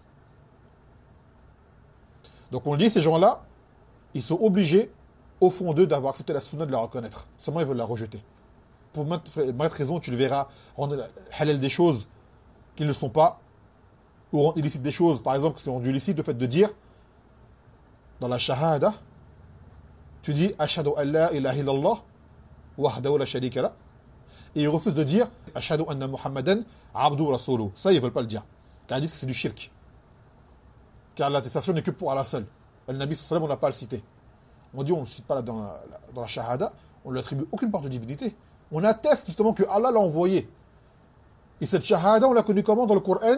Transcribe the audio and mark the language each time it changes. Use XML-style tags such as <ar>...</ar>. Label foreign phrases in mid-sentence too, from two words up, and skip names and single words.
<fr>Donc on dit, ces gens-là, ils sont obligés, au fond d'eux, d'avoir accepté la sunna, de la reconnaître. Seulement, ils veulent la rejeter. Pour maintes raisons, tu le verras, rendre halal des choses qui ne sont pas, ou rendre illicite des choses, par exemple, qui sont rendues illicites, le fait de dire, dans la shahada, tu dis,</fr> <ar>أشهد أن لا إله إلا الله وحده لا شريك له,</ar> <fr>et ils refusent de dire,</fr> <ar>أشهد أن محمدا عبده رسوله.</ar> <fr>Ça, ils ne veulent pas le dire. Car ils disent que c'est du shirk. Car l'attestation n'est que pour Allah seul. Le Nabi</fr> <ar>صلى الله عليه وسلم,</ar> <fr>on n'a pas à le citer. On dit, on ne le cite pas là dans la shahada, on ne lui attribue aucune part de divinité. On atteste justement que Allah l'a envoyé. Et cette shahada, on l'a connue comment dans le Coran?</fr>